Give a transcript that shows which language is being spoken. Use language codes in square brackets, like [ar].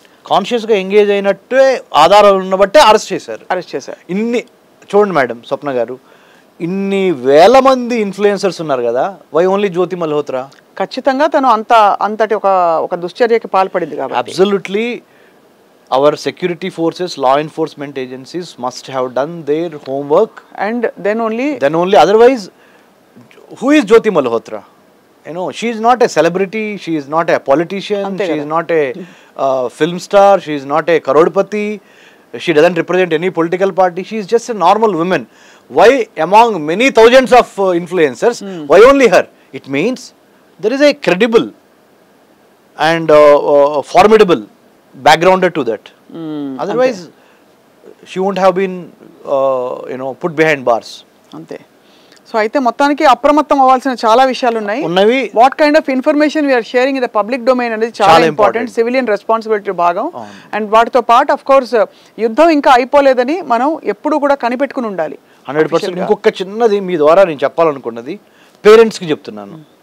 [te] కాన్షియస్గా ఎంగేజ్ అయినట్టే ఆధారాలు ఉన్నబట్టే అరెస్ట్ చేశారు. ఇన్ని చూడండి మేడం, స్వప్న గారు, ఇన్ని వేల మంది ఇన్ఫ్లుయెన్సర్స్ ఉన్నారు కదా, [en] why only [te] జ్యోతి మల్హోత్రా? ఖచ్చితంగా తను అంతటి ఒక దుశ్చర్యకి పాల్పడింది కాబట్టి. [en] Absolutely. Our security forces, law enforcement agencies must have done their homework, and then only. Otherwise, who is Jyoti Malhotra? She is not a celebrity, she is not a politician, she is not a film star, she is not a karodpati, she doesn't represent any political party, she is just a normal woman. Why among many thousands of influencers, why only her? It means there is a credible and formidable backgrounded to that. Otherwise she won't have been put behind bars. [te] ante. So అయితే మొత్తానికి అప్రమత్తం అవ్వాల్సిన చాలా విషయాలు ఉన్నాయి. [en] what kind of information we are sharing in the public domain [te] అనేది చాలా important, civilian responsibility భాగం. అండ్ వాటితో పాటు అఫ్ కోర్స్ యుద్ధం ఇంకా అయిపోలేదని మనం ఎప్పుడు కూడా కనిపెట్టుకుని ఉండాలి. [en] 100%. [te] ఇంకొక చిన్నది మీ ద్వారా నేను చెప్పాలనుకున్నది పేరెంట్స్కి చెప్తున్నాను.